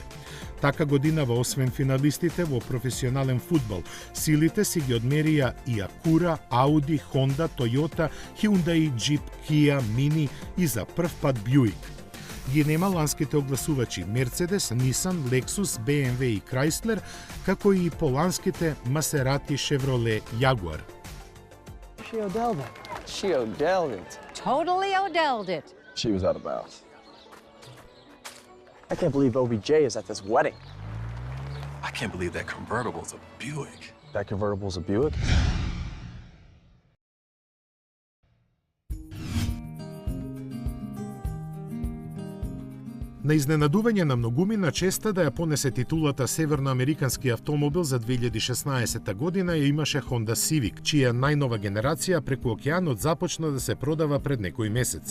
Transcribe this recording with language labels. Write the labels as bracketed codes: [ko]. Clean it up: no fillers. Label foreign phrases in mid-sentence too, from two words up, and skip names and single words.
[mk] Така годинава освен финалистите во професионален фудбал, силите си ги одмерија и Acura, Audi, Honda, Toyota, Hyundai, Jeep, Kia, Mini и за прв пат Buick. Ги нема ланските огласувачи Mercedes, Nissan, Lexus, BMW и Chrysler, како и поланските Maserati, Chevrolet, Jaguar. [en] She Odelled it. She Odelled it. Totally Odelled it. She was out of bounds. I can't believe OBJ is at this wedding. I can't believe that convertible's a Buick. That convertible's a Buick? [mk] На изненадување на многумина честа да ја понесе титулата северноамерикански автомобил за 2016 година ја имаше Honda Civic, чија најнова генерација преку океанот започна да се продава пред некој месец.